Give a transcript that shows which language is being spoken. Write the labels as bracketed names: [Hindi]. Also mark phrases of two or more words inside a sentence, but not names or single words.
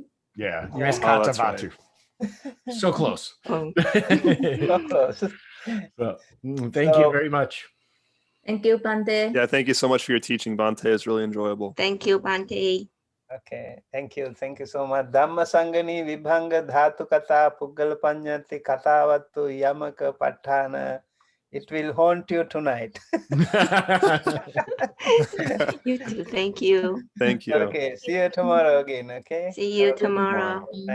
[English] Yeah, you Yeah. missed Oh, Kata that's right. Vatu. So close. Oh, So close. So, thank you So- very much. Thank you, Bante. Yeah, thank you so much for your teaching, Bante. It's really enjoyable. thank you, Bante. Okay, thank you so much. Dhamma Sangani Vibhanga Dhatu Kata Puggal Panyati Katavattu Yamaka Patthana. It will haunt you tonight. You too. Thank you. Thank you. Okay, see you tomorrow again. Okay. See you Have a good tomorrow. night.